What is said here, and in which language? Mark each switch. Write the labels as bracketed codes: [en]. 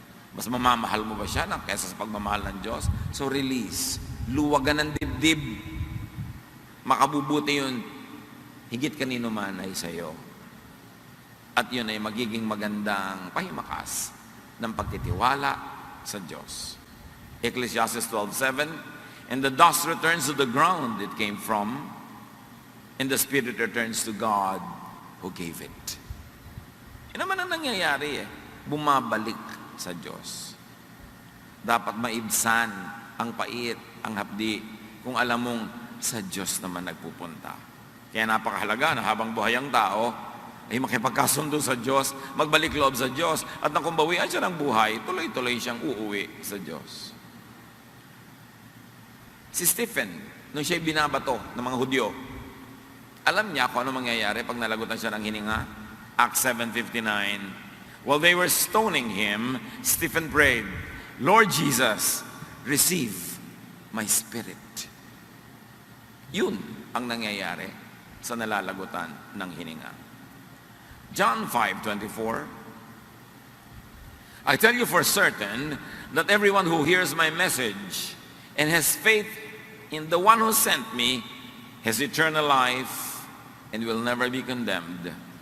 [tl] Mas mamamahal mo ba siya kaysa sa pagmamahal ng Diyos? So release. Luwagan ng dibdib. Makabubuti yun. Higit kanino man ay sa iyo. At yun ay magiging magandang pahimakas ng pagtitiwala sa Diyos. [en] Ecclesiastes 12:7, and the dust returns to the ground it came from, and the spirit returns to God who gave it. [tl] Yan naman ang nangyayari bumabalik sa Diyos. Dapat maibsan ang pait, ang hapdi, kung alam mong sa Diyos naman nagpupunta. Kaya napakahalaga na habang buhay ang tao, ay makipagkasundo sa Diyos, magbalik loob sa Diyos, at nang kumbawian siya ng buhay, tuloy-tuloy siyang uuwi sa Diyos. Si Stephen, nung siya'y binabato ng mga Hudyo, alam niya kung ano mangyayari pag nalagutan siya ng hininga? [en] Acts 7:59. While they were stoning him, Stephen prayed, Lord Jesus, receive my spirit. [tl] Yun ang nangyayari sa nalalagutan ng hininga. [en] John 5:24, I tell you for certain that everyone who hears my message and has faith in the one who sent me has eternal life and will never be condemned.